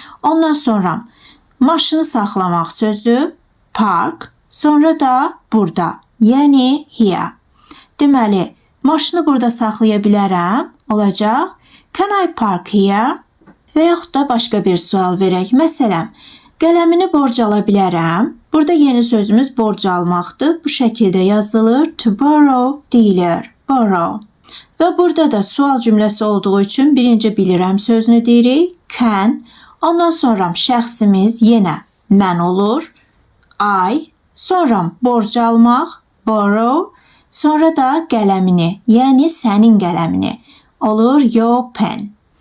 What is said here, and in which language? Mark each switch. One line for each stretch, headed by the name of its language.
Azerbaijani: Ondan sonra maşını saxlamaq sözü park, sonra da burada, yəni here. Deməli, maşını burada saxlaya bilərəm, olacaq.
English: Can I park here?
Azerbaijani: Və yaxud da başqa bir sual verək. Məsələn, qələmini borc ala bilərəm. Burada yeni sözümüz borc almaqdır. Bu şəkildə yazılır. To borrow deyilir. Borrow. Və burada da sual cümləsi olduğu üçün birinci bilirəm sözünü deyirik. Can. Ondan sonra şəxsimiz yenə mən olur. I. Sonra borc almaq, borrow, sonra da qələmini, yəni sənin qələmini olur your pen.